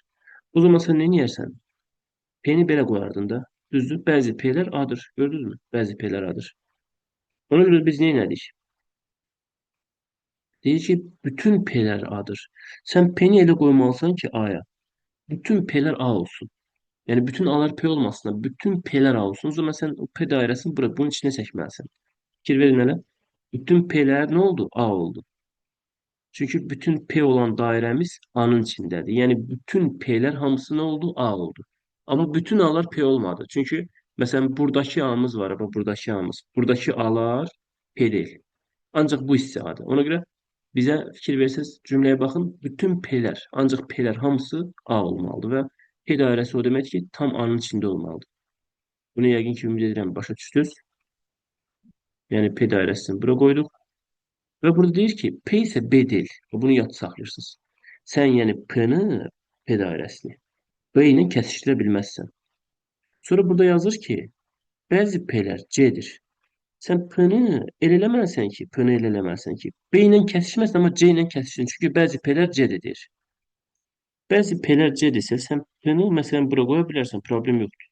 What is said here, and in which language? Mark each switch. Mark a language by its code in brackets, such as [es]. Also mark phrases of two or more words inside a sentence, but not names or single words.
[az] O zaman sən nə edərsən? P-ni belə qoyardın da. Düzdür? Bəzi P-lər A-dır. Gördünüzmü? Bəzi P-lər A-dır. Ona görə biz nə etdik? Deyir ki, bütün P-lər A-dır. Sən P-ni elə qoymalısan ki, A-ya. [tr] bütün P'ler A olsun. Yani bütün A'lar P olmasın da bütün P'ler A olsun. O zaman sen o P dairesini bırak bunun içine çekmelisin. Fikir verin hele. Bütün P'ler ne oldu? A oldu. Çünkü bütün P olan dairemiz A'nın içindedir. Yani bütün P'ler hamısı ne oldu? A oldu. Ama bütün A'lar P olmadı. Çünkü mesela buradaki A'mız var ama buradaki A'mız. Buradaki A'lar P değil. Ancak bu istihadə. Ona göre bize fikir verirseniz cümleye bakın. Bütün P'ler, ancak P'ler hamısı A olmalıdır ve P dairesi o demek ki tam A'nın içinde olmalıdır. [az] Bunu yəqin ki ümid edirəm başa düşdünüz. [tr] Yani P dairesini bura koyduk. Ve burada deyir ki P ise B değil. [az] Bunu yad saxlayırsınız. [tr] Sen yani P'ni, P dairesini B ile [az] kesişdirə bilməzsən. Sonra burada yazır ki bəzi P'ler C'dir. Sen P'ni el eləməlisən ki, P'ni el eləməlisən ki, B ilə kesişməsin ama C ilə kesişsin. Çünki bəzi P'ler C'dir. Bəzi P'ler C'dirsə sən P'ni məsələn bura qoya bilərsən, problem yoxdur.